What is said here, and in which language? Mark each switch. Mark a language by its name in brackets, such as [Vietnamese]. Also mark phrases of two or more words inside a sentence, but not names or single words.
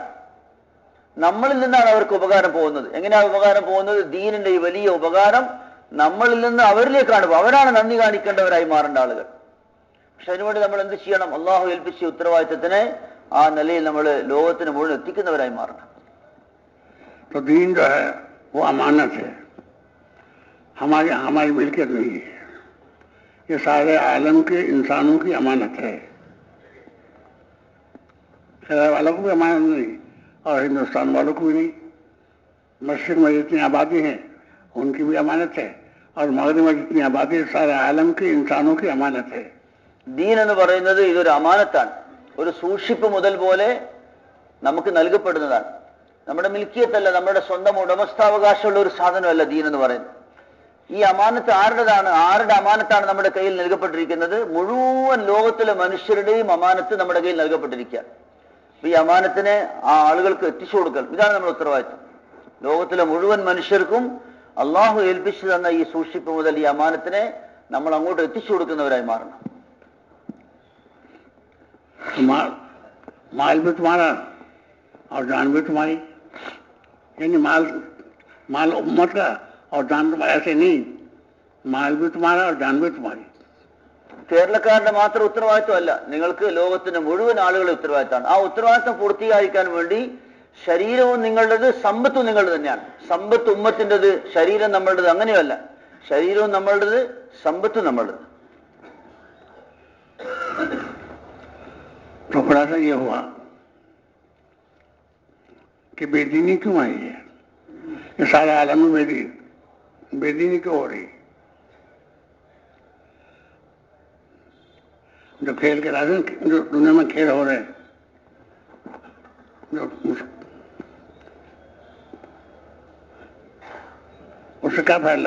[Malayalam] നമ്മളിൽ നിന്നാണ് അവർക്ക് ഉപകാരം പോകുന്നത്. എങ്ങനെയാണ് ഉപകാരം പോകുന്നത്? ദീനിന്റെ ഈ വലിയ ഉപകാരം നമ്മളിൽ നിന്ന് അവരിലേക്കാണ്. അവരാണ് നന്ദി കാണിക്കേണ്ടവരായി മാറേണ്ട ആളുകൾ. പക്ഷെ അതിനുവേണ്ടി നമ്മൾ എന്ത് ചെയ്യണം? അള്ളാഹു ഏൽപ്പിച്ച ഉത്തരവാദിത്തത്തിനെ ആ നിലയിൽ നമ്മൾ ലോകത്തിന് മുഴുവൻ എത്തിക്കുന്നവരായി മാറണം. [Hindi] तो दीन जो है वो अमानत है, हमारी मिल्कियत नहीं है. ये सारे आलम के इंसानों की अमानत है. खैर वालों को भी अमानत नहीं और हिंदुस्तान वालों को भी नहीं. मशरिक में जितनी आबादी है उनकी भी अमानत है और मगरिब में जितनी आबादी है सारे आलम के इंसानों की अमानत है. [Malayalam] ദീൻ എന്ന് പറയുന്നത് ഇതൊരു അമാനത്താണ്. ഒരു സൂക്ഷിപ്പ് മുതൽ പോലെ നമുക്ക് നൽകപ്പെടുന്നതാണ്. നമ്മുടെ മിൽക്കിയത്തല്ല, നമ്മുടെ സ്വന്തം ഉടമസ്ഥാവകാശമുള്ള ഒരു സാധനമല്ല ദീൻ എന്ന് പറയുന്നത്. ഈ അമാനത്ത് ആരുടേതാണ്? ആരുടെ അമാനത്താണ് നമ്മുടെ കയ്യിൽ നൽകപ്പെട്ടിരിക്കുന്നത്? മുഴുവൻ ലോകത്തിലെ മനുഷ്യരുടെയും അമാനത്ത് നമ്മുടെ കയ്യിൽ നൽകപ്പെട്ടിരിക്കുക. ഈ അമാനത്തിനെ ആ ആളുകൾക്ക് എത്തിച്ചു കൊടുക്കൽ, ഇതാണ് നമ്മുടെ ഉത്തരവാദിത്വം. ലോകത്തിലെ മുഴുവൻ മനുഷ്യർക്കും അള്ളാഹു ഏൽപ്പിച്ചു തന്ന ഈ സൂക്ഷിപ്പ് മുതൽ ഈ അമാനത്തിനെ നമ്മൾ അങ്ങോട്ട് എത്തിച്ചു കൊടുക്കുന്നവരായി മാറണം. [Hindi] माल भी तुम्हारा और जान भी तुम्हारी. यानी माल उम्मत का और जान तुम्हारा. ऐसे नहीं, माल भी तुम्हारा और जान भी तुम्हारी. [Malayalam] കേരളക്കാരുടെ മാത്രം ഉത്തരവാദിത്വമല്ല, നിങ്ങൾക്ക് ലോകത്തിന്റെ മുഴുവൻ ആളുകളുടെ ഉത്തരവാദിത്തമാണ്. ആ ഉത്തരവാദിത്തം പൂർത്തിയാക്കാൻ വേണ്ടി ശരീരവും നിങ്ങളുടേത്, സമ്പത്തും നിങ്ങളുടെ തന്നെയാണ്. സമ്പത്ത് ഉമ്മത്തിൻ്റെത്, ശരീരം നമ്മളുടേത്. അങ്ങനെയല്ല, ശരീരവും നമ്മളുടേത്, സമ്പത്തും നമ്മളുടേത്. [Hindi] तो खुलासा ये हुआ कि बेदीनी क्यों आई है? ये सारे आलम में बेदीनी क्यों हो रही? जो खेल के राजन, जो दुनिया में खेल हो रहे, जो उससे क्या फैला?